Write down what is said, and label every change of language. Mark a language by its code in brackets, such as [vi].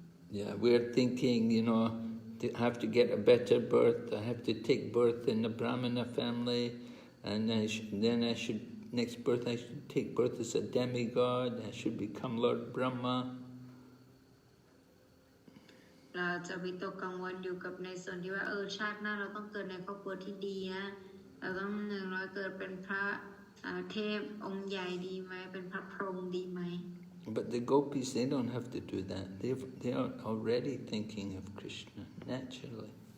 [en] Yeah, we're thinking, to have to get a better birth. I have to take birth in the Brahmana family, and next birth I should take birth as a demigod. I should become Lord Brahma. [th] เราจะวิตกกังวลอยู่กับในส่วนที่ว่าชาติหน้าเราต้องเกิดในครอบครัวที่ดีนะเราต้องเราเกิดเป็นพระเทพองค์ใหญ่ดีไหมเป็นพระพรหมดีไหม [en] But the Gopis, they don't have to do that. They are already thinking of Krishna naturally.